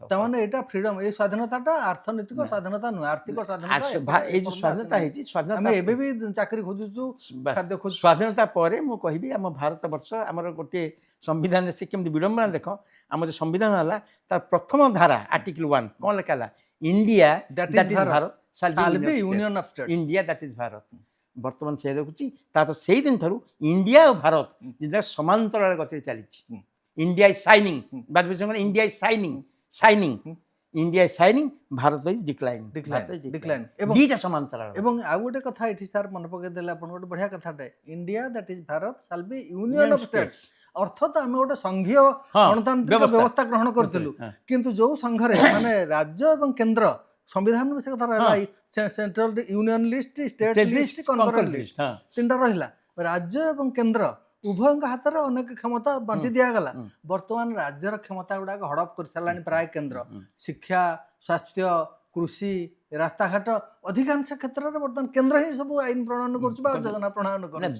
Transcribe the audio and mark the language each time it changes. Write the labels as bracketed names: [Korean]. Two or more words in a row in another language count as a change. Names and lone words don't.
[Odia] ତାମାନେ ଏଇଟା ଫ୍ରିଡମ ଏଇ ସ୍ୱାଧୀନତାଟା ଅର୍ଥନୈତିକ ସ୍ୱାଧୀନତା ନୁହେଁ ଆର୍ଥିକ ସ୍ୱାଧୀନତା ଏଇ ଯୋଉ ସ୍ୱାଧୀନତା ହେଇଛି ଆମେ ଏବେ ବି ଚାକିରି ଖୋଜୁଛୁ ଖାଦ୍ୟ ଖୋଜୁଛୁ ସ୍ୱାଧୀନତା ପରେ ମୁଁ କହିବି ଆମ ଭାରତ ବର୍ଷ ଆମର ଗୋଟିଏ ସମ୍ବିଧାନରେ ସେ କେମିତି ବିଡ଼ମ୍ବନା ଦେଖ ଆମର ଯେଉଁ ସମ୍ବିଧାନ ହେଲା ତାର ପ୍ରଥମ ଧାରା ଆର୍ଟିକଲ 1 କ'ଣ ଲେଖା ହେଲା [English] India that is Bharat shall be union of states India that is Bharat [Odia] ବର୍ତ୍ତମାନ ସେ ରଖୁଛି ତା ତ ସେଇ ଦିନ ଠାରୁ ଇଣ୍ଡିଆ ଆଉ ଭାରତ ଦୁଇଟା ସମାନ୍ତରାଳ ଗତିରେ ଚାଲିଛି [English] India is shining India is shining India is shining Bharat is decline [Odia] ଦୁଇଟା ସମାନ୍ତରାଳ ଏବଂ ଆଉ ଗୋଟେ କଥା ଏଠି ସାର୍ ମନେ ପକାଇ ଦେଲେ ଆପଣ ଗୋଟେ ବଢ଼ିଆ କଥାଟେ [English] India that is Bharat shall be union of [Odia] states ଅର୍ଥ ତ ଆମେ ଗୋଟେ ସଂଘୀୟ ଗଣତାନ୍ତ୍ରିକ ବ୍ୟବସ୍ଥା ଗ୍ରହଣ କରିଥିଲୁ କିନ୍ତୁ ଯୋଉ ସଂଘରେ ମାନେ ରାଜ୍ୟ ଏବଂ କେନ୍ଦ୍ର ସମ୍ବିଧାନ ସେ କଥା ରହିଲା [English] central union list state list concurrent list [Odia] ତିନିଟା ରହିଲା ରାଜ୍ୟ ଏବଂ କେନ୍ଦ୍ର ଉଭୟଙ୍କ ହାତରେ ଅନେକ କ୍ଷମତା ବାଣ୍ଟି ଦିଆଗଲା ବର୍ତ୍ତମାନ ରାଜ୍ୟର କ୍ଷମତା ଗୁଡାକ ହଡପ କରିସାରିଲାଣି ପ୍ରାୟ କେନ୍ଦ୍ର ଶିକ୍ଷା ସ୍ୱାସ୍ଥ୍ୟ କୃଷି ରାସ୍ତାଘାଟ ଅଧିକାଂଶ କ୍ଷେତ୍ରରେ ବର୍ତ୍ତମାନ କେନ୍ଦ୍ର ହିଁ ସବୁ ଆଇନ ପ୍ରଣୟନ କରୁଛି ବା ଯୋଜନା ପ୍ରଣୟନ କରୁଛି